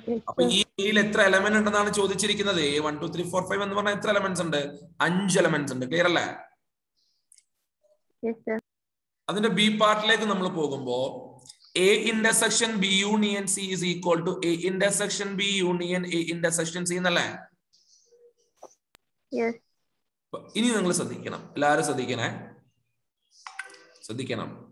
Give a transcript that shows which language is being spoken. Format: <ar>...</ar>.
<ml>അപ്പൊ ഈ എയിൽ എത്ര എലമെന്റ് ഉണ്ടെന്നാണ് ചോദിച്ചിരിക്കുന്നത്. 1, 2, 3, 4, 5 എന്ന് പറഞ്ഞാൽ എത്ര എലമെന്റ്സ് ഉണ്ട്? 5 എലമെന്റ്സ് ഉണ്ട്. ക്ലിയർ അല്ലേ? അതിന്റെ ബി പാർട്ടിലേക്ക് നമ്മൾ പോകുമ്പോ</ml> <en>A intersection B union C is equal to A intersection B union A intersection C എന്നല്ലേ?</en> <ml>ഇനി നിങ്ങൾ ശ്രദ്ധിക്കണം, എല്ലാവരും ശ്രദ്ധിക്കണം.</ml>